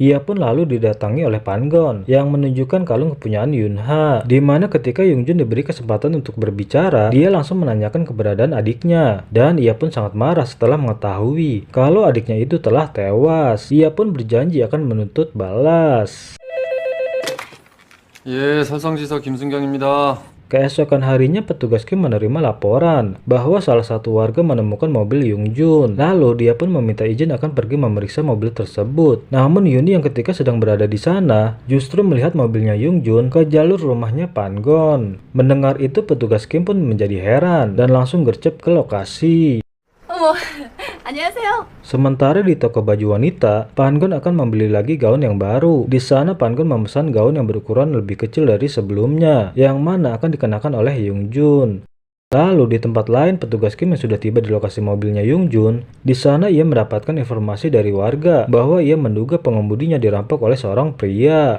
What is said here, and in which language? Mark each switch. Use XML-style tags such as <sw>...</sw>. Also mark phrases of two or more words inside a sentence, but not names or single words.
<id>Ia pun lalu didatangi oleh Pan-gon, yang menunjukkan kalung kepunyaan Yunha, di mana ketika Yungjun diberi kesempatan untuk berbicara, dia langsung menanyakan keberadaan adiknya, dan ia pun sangat marah setelah mengetahui kalau adiknya itu telah tewas. Ia pun berjanji akan menuntut balas.</id> <ko>예, 설성지서 김순경입니다.</ko> <id>Keesokan harinya petugas Kim menerima laporan bahwa salah satu warga menemukan mobil Yungjun. Lalu dia pun meminta izin akan pergi memeriksa mobil tersebut. Namun Yuni yang ketika sedang berada di sana justru melihat mobilnya Yungjun ke jalur rumahnya Pan-gon. Mendengar itu petugas Kim pun menjadi heran dan langsung gercep ke lokasi.</id> <ko>어머, 안녕하세요.</ko> <id>Sementara di toko baju wanita, Pan-gon akan membeli lagi gaun yang baru. Di sana Pan-gon memesan gaun yang berukuran lebih kecil dari sebelumnya, yang mana akan dikenakan oleh Yungjun. Lalu di tempat lain, petugas Kim yang sudah tiba di lokasi mobilnya Yungjun, di sana ia mendapatkan informasi dari warga bahwa ia menduga pengemudinya dirampok oleh seorang pria.</id>